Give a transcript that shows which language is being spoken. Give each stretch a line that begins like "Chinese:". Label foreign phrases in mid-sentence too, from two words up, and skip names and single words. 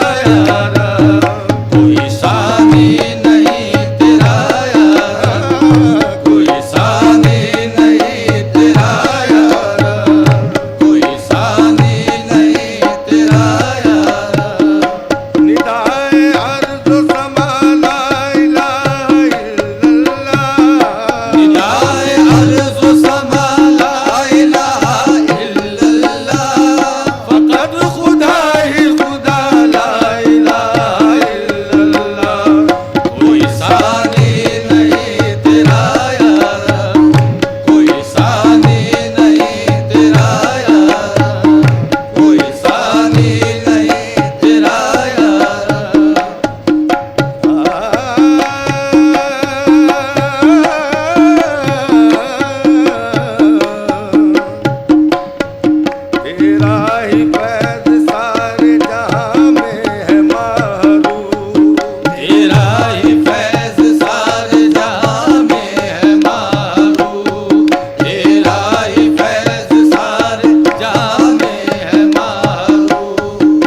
Urdu: یارا، کوئی ثانی نہیں تیرا یارا، کوئی ثانی نہیں تیرا یارا، کوئی ثانی نہیں تیرا یارا. ندائے ارض سما
Arabic: لا إله إلا الله,
Urdu: ندائے ارض سما
Arabic: لا إله إلا الله,
Urdu: فقط خدا ہی خدا
Arabic: لا إله إلا الله.
Urdu: کوئی ثانی نہیں تیرا یارا، کوئی ثانی نہیں تیرا یارا، کوئی ثانی نہیں تیرا یارا. تیرا ہی فیض سارے جہاں میں ہے معروف, تیرا ہی فیض سارے جہاں میں ہے معروف، تیرا ہی فیض سارے جہاں میں ہے معروف.